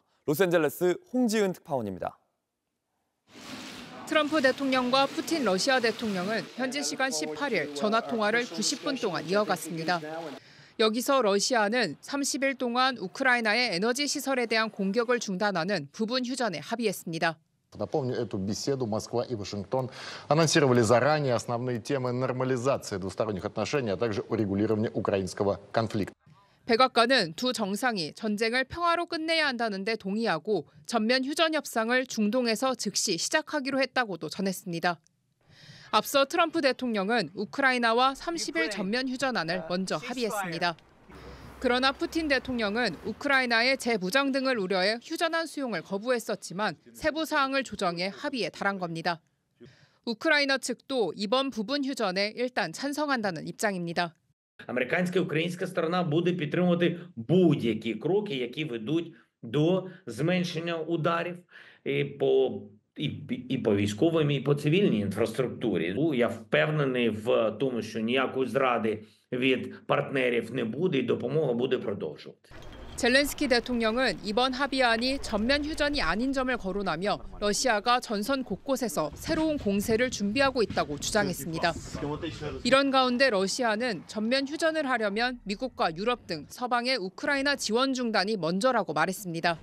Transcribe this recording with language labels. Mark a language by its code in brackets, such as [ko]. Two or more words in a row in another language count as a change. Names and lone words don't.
[ko] 로스앤젤레스 홍지은 특파원입니다. 트럼프 대통령과 푸틴 러시아 대통령은 현지 시간 18일 전화 통화를 90분 동안 이어갔습니다. 여기서 러시아는 30일 동안 우크라이나의 에너지 시설에 대한 공격을 중단하는 부분 휴전에 합의했습니다. [ru] Напомню, эту беседу Москва и Вашингтон анонсировали заранее основные темы нормализации двусторонних отношений, а также урегулирования украинского конфликта. [ko] 백악관은 두 정상이 전쟁을 평화로 끝내야 한다는 데 동의하고 전면 휴전 협상을 중동에서 즉시 시작하기로 했다고도 전했습니다. 앞서 트럼프 대통령은 우크라이나와 30일 전면 휴전안을 먼저 합의했습니다. 그러나 푸틴 대통령은 우크라이나의 재무장 등을 우려해 휴전안 수용을 거부했었지만 세부 사항을 조정해 합의에 달한 겁니다. 우크라이나 측도 이번 부분 휴전에 일단 찬성한다는 입장입니다. [uk] Американська і українська сторона буде підтримувати будь-які кроки, які ведуть до зменшення ударів і по військовій, і по цивільній інфраструктурі. Я впевнений в тому, що ніякої зради від партнерів не буде і допомога буде продовжувати. [ko] 젤렌스키 대통령은 이번 합의안이 전면 휴전이 아닌 점을 거론하며 러시아가 전선 곳곳에서 새로운 공세를 준비하고 있다고 주장했습니다. 이런 가운데 러시아는 전면 휴전을 하려면 미국과 유럽 등 서방의 우크라이나 지원 중단이 먼저라고 말했습니다.